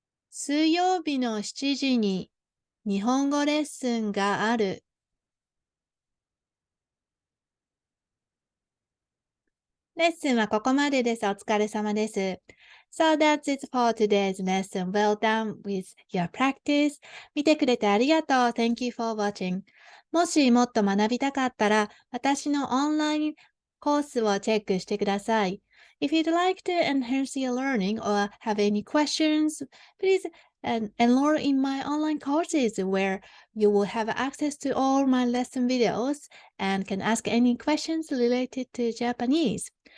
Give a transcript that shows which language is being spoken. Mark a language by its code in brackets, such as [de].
[ja] 水曜日の7時に日本語レッスンがある。レッスンはここまでです。お疲れ様です。 [en] So that's it for today's lesson. Well done with your practice. [ja] 見てくれてありがとう。 [en] Thank you for watching. [ja] もしもっと学びたかったら、私のオンラインコースをチェックしてください。 [en] If you'd like to enhance your learning or have any questions, please enroll in my online courses where you will have access to all my lesson videos and can ask any questions related to Japanese.